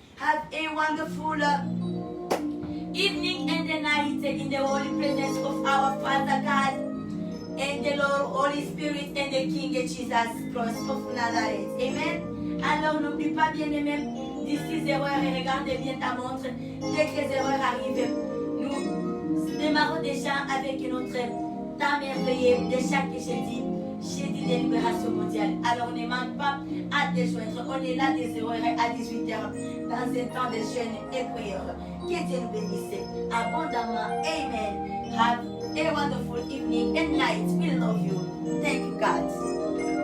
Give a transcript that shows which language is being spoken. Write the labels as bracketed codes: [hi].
[en] Have a wonderful evening and the night in the holy presence of our Father God. and the Lord, Holy Spirit, and the King Jesus Christ of Nazareth. Amen. [fr] Alors n'oublie pas, bien-aimé, d'ici 0 heure et regardez bien ta montre. Dès que 0 heure arrive, nous démarrons déjà avec notre temps merveilleux de chaque jeudi de libération mondiale. Alors ne manque pas à te joindre. On est là de 0 heure à 18 heures dans un temps de jeûne et prière. Que Dieu nous bénisse abondamment. [en] Amen. Have a wonderful evening and night. We love you. Thank you, God.